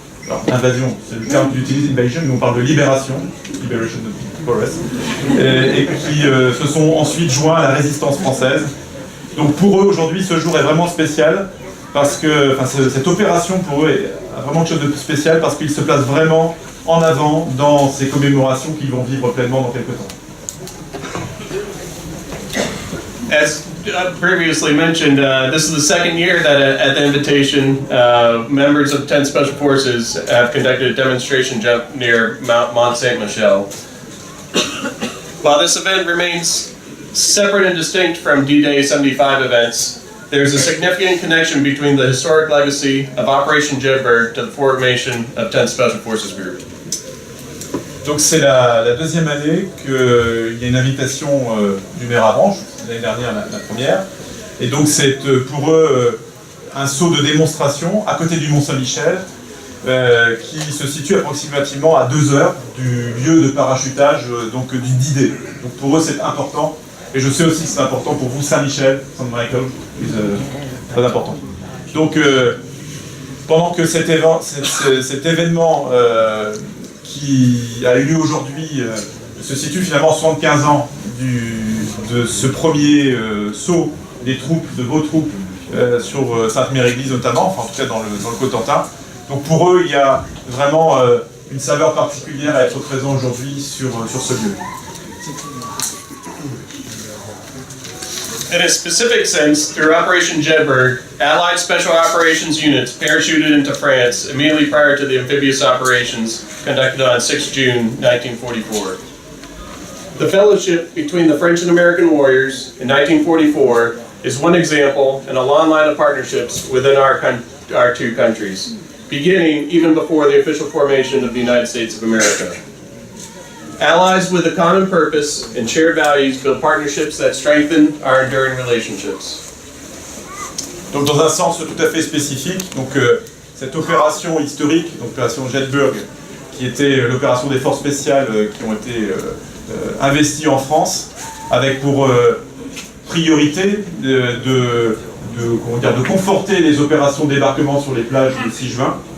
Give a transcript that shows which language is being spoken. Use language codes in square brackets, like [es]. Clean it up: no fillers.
[fr] Alors, invasion, c'est le terme qu'ils utilisent, invasion, mais on parle de libération, [en] liberation of Forest, [fr] et qui se sont ensuite joints à la résistance française. Donc pour eux, aujourd'hui, ce jour est vraiment spécial, parce que cette opération pour eux a vraiment quelque chose de spécial, parce qu'ils se placent vraiment en avant dans ces commémorations qu'ils vont vivre pleinement dans quelques temps. [en] As previously mentioned, this is the second year that at the invitation, members of 10th Special Forces have conducted a demonstration jump near Mont Saint-Michel. While this event remains separate and distinct from D-Day 75 events, there's a significant connection between the historic legacy of Operation Jedburgh to the formation of 10th Special Forces Group. [fr] Donc c'est la deuxième année qu'il y a une invitation du maire Avranches, l'année dernière la première, et donc c'est pour eux un saut de démonstration à côté du Mont-Saint-Michel qui se situe approximativement à 2 heures du lieu de parachutage donc du D-Day. Donc pour eux c'est important, et je sais aussi que c'est important pour vous, Saint-Michel, Saint-Michael, c'est très important. Donc pendant que cet événement qui a eu lieu aujourd'hui se situe finalement 75 ans de ce premier saut des troupes, de vos troupes sur Sainte-Mère-Église notamment, enfin en tout cas dans le Cotentin. Donc pour eux, il y a vraiment une saveur particulière à être présent aujourd'hui sur ce lieu. [en] In a specific sense, through Operation Jedburgh, Allied Special Operations units parachuted into France immediately prior to the amphibious operations conducted on 6 June 1944. The fellowship between the French and American warriors in 1944 is one example in a long line of partnerships within our two countries, beginning even before the official formation of the United States of America. Allies with a common purpose and shared values build partnerships that strengthen our enduring relationships. [fr] Donc dans un sens tout à fait spécifique, donc cette opération historique, donc l'opération Jedburgh, qui était l'opération des forces spéciales qui ont été investies en France, avec pour priorité de conforter les opérations de débarquement sur les plages du 6 juin.